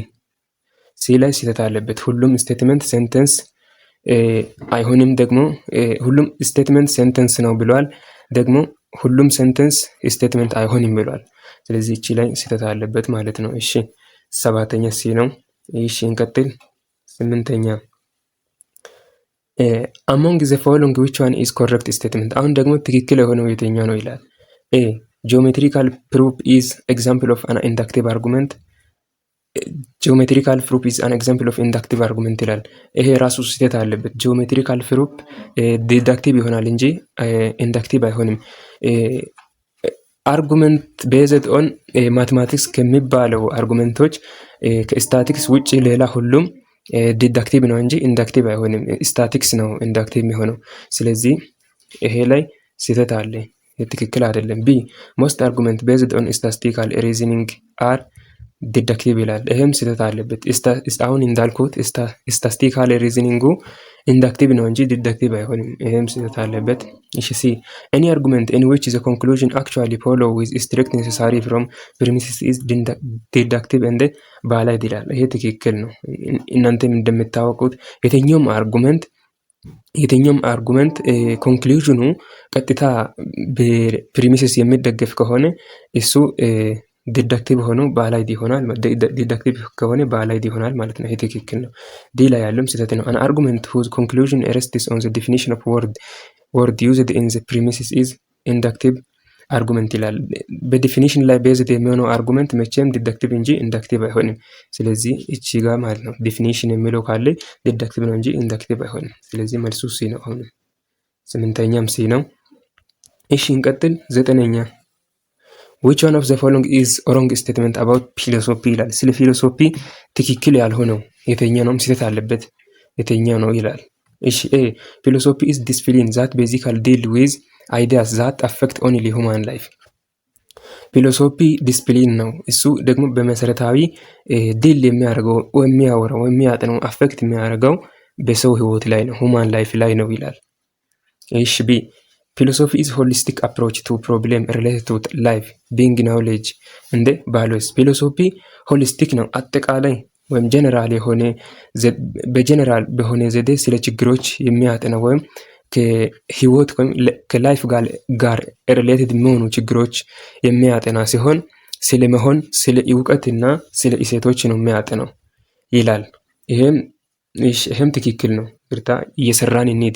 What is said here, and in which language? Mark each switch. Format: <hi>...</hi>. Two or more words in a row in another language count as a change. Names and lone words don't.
<am>ሲ ላይ ስህተት አለበት። ሁሉም</am> <en>statement sentence</en> <am>አይሆንም። ደግሞ ሁሉም</am> <en>statement sentence</en> <am>ነው ብሏል። ደግሞ ሁሉም</am> <en>sentence statement</en> <am>አይሆንም ብሏል። ስለዚህ እቺ ላይ ስህተት አለበት ማለት ነው። እሺ 7ኛ ሲ ነው። እሺ እንቀጥል። 8ኛ</am> <en>among the following which one is correct statement?</en> <am>አሁን ደግሞ ትክክል የሆነው የትኛው ነው ይላል።</am> <en>a geometrical proof is example of an inductive argument. geometrical proof is an example of inductive argument</en> <am>ይላል። ይሄ ራሱ ስህተት አለበት።</am> <en>geometrical proof deductive</en> <am>ይሆናል እንጂ</am> <en>inductive አይሆንም። argument based on mathematics</en> <am>ከሚባለው አርጉመንቶች ከስታቲክስ ውጪ ሌላ ሁሉም ዲዳክቲቭ ነው እንጂ ኢንዳክቲቭ አይሆንም። ስታቲክስ ነው ኢንዳክቲቭ የሚሆነው። ስለዚህ ይሄ ላይ ስህተት አለ፣ ትክክል አይደለም። ቢ</am> <en>most argument based on statistical reasoning are deductive</en> <am>ይላል። ይሄም ስህተት አለበት። አሁን እንዳልኩት</am> <en>statistical reasoning</en> <am>ኢንዳክቲቭ ነው እንጂ ዲዳክቲቭ አይሆንም። ይሄም ስህተት አለበት። እሺ ሲ</am> <en>any argument in which the conclusion actually follow with strict necessary from premises is deductive and valid</en> <am>ይላል። ይሄ ትክክል ነው። እናንተም እንደምታወቁት የትኛውም አርጉመንት ኮንክሉዥኑ ቀጥታ በፕሪሚስስ የሚደገፍ ከሆነ እሱ ዲዳክቲቭ ሆኖ ባላይድ ይሆናል። ዲዳክቲቭ ከሆነ ባላይድ ይሆናል ማለት ነው። ይሄ ትክክል ነው። ዲ ላይ ያለም ስህተት ነው።</am> <en>an argument whose conclusion rests on the definition of word used in the premises is inductive argument</en> <am>ይላል። በዲፊኒሽን ላይ ቤዝድ የሚሆነው አርጉመንት መቼም ዲዳክቲቭ እንጂ ኢንዳክቲቭ አይሆንም። ስለዚህ እቺ ጋር ማለት ነው ዲፊኒሽን የሚለው ካለ ዲዳክቲቭ ነው እንጂ ኢንዳክቲቭ አይሆንም። ስለዚህ መልሱ ሲ ነው። አሁን 8ኛም ሲ ነው። እሺ እንቀጥል። 9ኛ</am> <en>which one of the following is a wrong statement about philosophy</en> <am>ይላል። ስለ ፊሎሶፊ ትክክል ያልሆነው የትኛው ነው ስህተት አለበት የትኛው ነው ይላል። እሺ</am> <en>a philosophy is discipline that basically deal with ideas that affect only human life.</en> <am>ፊሎሶፊ ዲስፕሊን ነው። እሱ ደግሞ በመሰረታዊ ዲል የሚያደርገው የሚያወራው የሚያጠነው አፌክት የሚያደርገው በሰው ህይወት ላይ ነው፣</am> <en>human life</en> <am>ላይ ነው ይላል። እሺ ቢ</am> <en>philosophy is holistic approach to problem related to life, being, knowledge and values.</en> <am>ፊሎሶፊ ሆሊስቲክ ነው፣ አጠቃላይ ወይም ጀነራል የሆነ በጀነራል በሆነ ዘዴ ስለ ችግሮች የሚያጠና ወይም ከህይወት ወይም ከላይፍ ጋር ሪሌትድ የሚሆኑ ችግሮች የሚያጠና ሲሆን ስለመሆን ስለ እውቀትና ስለ እሴቶች ነው የሚያጠናው ይላል። ይህም ትክክል ነው። እየሰራን እንሂድ</am>